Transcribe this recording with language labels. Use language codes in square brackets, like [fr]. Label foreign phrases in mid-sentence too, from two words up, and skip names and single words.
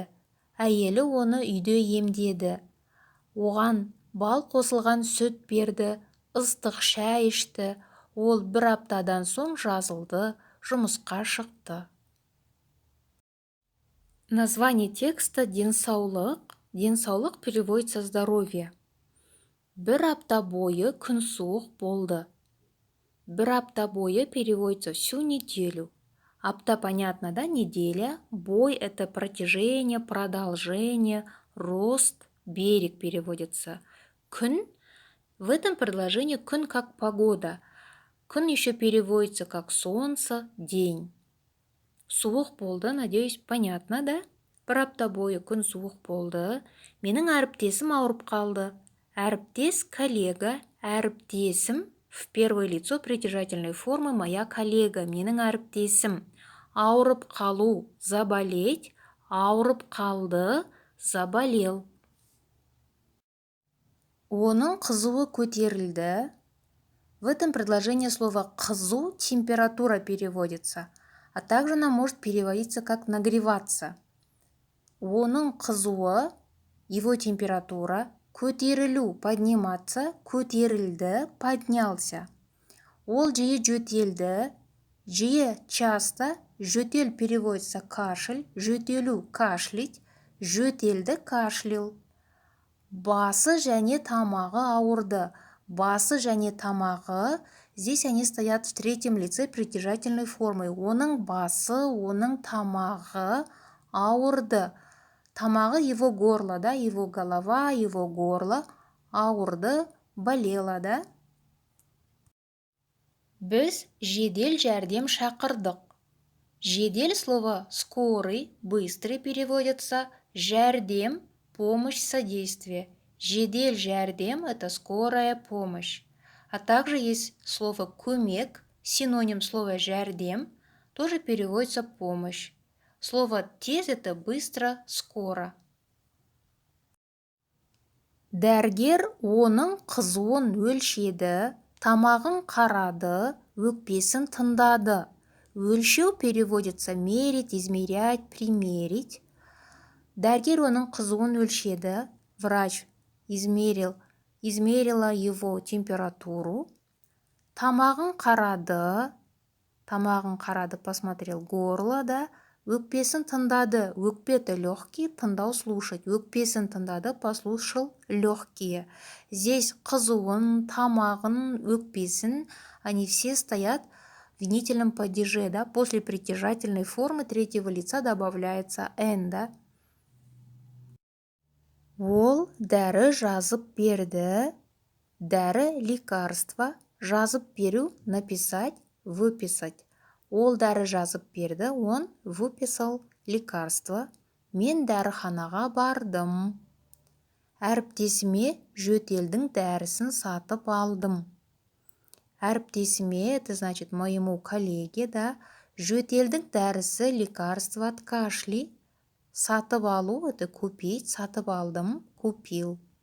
[kk] Әйелі оны үйде емдеді. Оған бал қосылған сүт берді, ыстық шай ішті. Ол бір аптадан соң жазылды, жұмысқа шықты. [ru] Название текста денсаулық. Денсаулық переводится здоровье. [kk] Бір апта бойы күн суық болды. Бір апта бойы [ru] переводится всю неделю. Апта понятно, да? Неделя. Бой – это протяжение, продолжение, рост, берег переводится. Күн. В этом предложении күн как погода. Күн еще переводится как солнце, день. [kk] Суық болды, [ru] надеюсь, понятно, да? [kk] Бір апта бойы күн суық болды. Менің әріптесім ауырып қалды. Әріптес, коллега, әріптесім. [ru] В первое лицо притяжательной формы моя коллега, [kk] менің әріптесім. Ауырып қалу, заболеть, ауырып қалды, заболел. Оның қызуы көтерілді. [ru] В этом предложении слово «қызу» температура переводится, а также она может переводиться как нагреваться. [kk] Оның қызуы, [ru] его температура, [kk] көтерілу, подниматься, көтерілді, поднялся. Ол жиі жөтелді, жиі часто, жөтел переводится кашель, жөтелу кашлять, жөтелді кашлял. Басы және тамағы ауырды. Басы және тамағы, [ru] здесь они стоят в третьем лице притяжательной формы. [kk] Оның басы, оның тамағы ауырды. [ru] Тамағы его горло, да, его голова, его горло, ауырды, болело, да. [kk] Біз жедел жәрдем шақырдық. [ru] Жедел слово скорый, быстрый переводится, жәрдем, помощь, содействие. [kk] Жедел жәрдем – [ru] это скорая помощь. А также есть слово көмек, синоним слова жәрдем, тоже переводится помощь. Слово тез – это быстро, скоро. [kk] Дәрігер оның қызуын өлшеді, тамағын қарады, өкпесін тыңдады. [ru] Өлшеу переводится мерить, измерять, примерить. [kk] Дәрігер оның қызуын өлшеді, [ru] врач измерила его температуру. [kk] Тамағын қарады, [ru] посмотрел горло, да. [kk] Өкпесін тыңдады, өкпе – [ru] это легкие, тыңдау слушать. [kk] Өкпесін тыңдады, [ru] послушал легкие. Здесь [kk] қызуын, тамағын, өкпесін, [ru] они все стоят в винительном падеже, да. После притяжательной формы третьего лица добавляется «н», да. [kk] Ол дәрі жазып берді. [ru] Дәрі – лекарство. [kk] Жазып беру [ru] – написать, выписать. [kk] Ол дәрі жазып берді, [ru] он выписал лекарство. [kk] Мен дәріханаға бардым. Әріптесіме жөтелдің дәрісін сатып алдым. [ru] Әріптесіме, это значит моему коллеге, да, [kk] жөтелдің дәрісі, [ru] лекарство от кашля. [kk] Сатып алу – [ru] это купить, [kk] сатып алдым, купил.